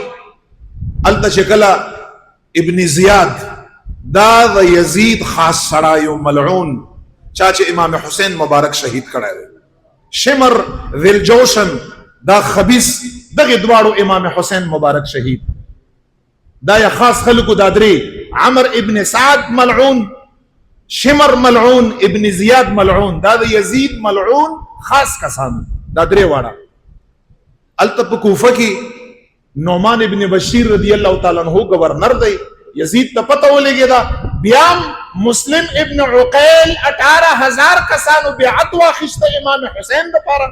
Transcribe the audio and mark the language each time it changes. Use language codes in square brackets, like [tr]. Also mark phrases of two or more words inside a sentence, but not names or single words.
[ps] الته چې کله ابن زیاد دا د یزید خاص سړی او ملعون چا چې امام حسین مبارک شهید کړی دی، شمر ذل جوشن دا خبیث دغه دواړو امام حسین مبارک شهید. دا یا خاص خلکو دا درې عمر ابن سعد ملعون، شمر ملعون، ابن زیاد ملعون، دا د یزید ملعون خاص کسان دا درې واړه. الته په کوفه کې نعمان ابن بشیر [ar] رضی الله تعالی عنہ [ps] گورنر دی. یزید ته پته ولګی دا بیا مسلم ابن عقیل 18,000 کسانو بیعت واخیسته امام حسین لپاره.